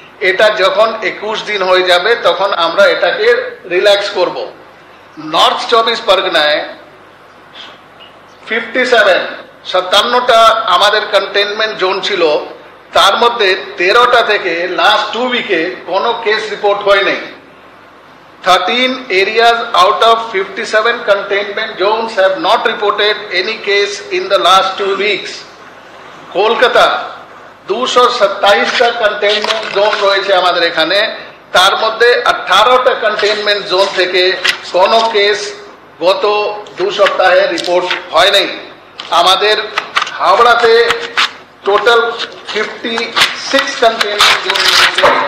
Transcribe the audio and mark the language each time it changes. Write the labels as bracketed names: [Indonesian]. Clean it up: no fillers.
[Bangla] এটা যখন 21 দিন হয়ে যাবে তখন আমরা এটাকে রিল্যাক্স করব। নর্থ 24 পরগনায় 57টা আমাদের কন্টেনমেন্ট জোন ছিল। তার মধ্যে 13টা থেকে লাস্ট 2 উইকে কোনো কেস রিপোর্ট হয়নি। [English] 13 areas out of 57 containment zones have not reported any case in the last 2 weeks. [Bangla] Kolkata 227টা containment zone রয়েছে আমাদের এখানে। তার মধ্যে 18টা কন্টেইনমেন্ট জোন থেকে কোনো কেস গত 2 সপ্তাহে রিপোর্ট হয়নি। আমাদের হাওড়াতে টোটাল 56 কন্টেইনমেন্ট জোন রয়েছে।